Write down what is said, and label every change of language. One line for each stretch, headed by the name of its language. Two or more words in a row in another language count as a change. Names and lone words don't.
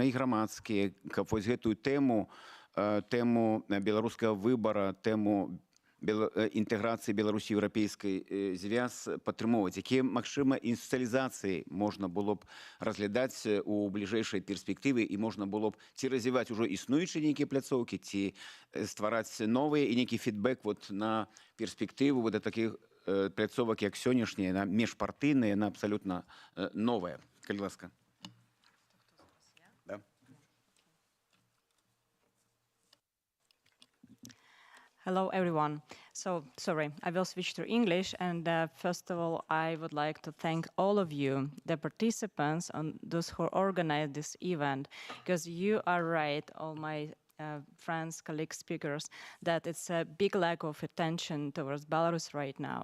Belarusian: і грамадскія, каб вось гэтую тэму беларускага выбара, тэму інтэграцыі Беларусі еўрапейскай звяз падтрымоўваць, якія, магчыма, інстытуцыялізацыі можна было б разглядаць у бліжэйшай перспектыве і можна было б ці развіваць ужо існуючыя нейкія пляцоўкі, ці ствараць новыя і нейкі фідбэк вот на перспектыву вот такіх пляцовак як сённяшняя, яна міжпартыйная, яна абсалютна новая. Калі ласка. Да.
English: Hello, everyone. So, sorry, I will switch to English. And first of all, I would like to thank all of you, the participants, and those who organized this event, because you are right, all my friends, colleagues, speakers, that it's a big lack of attention towards Belarus right now.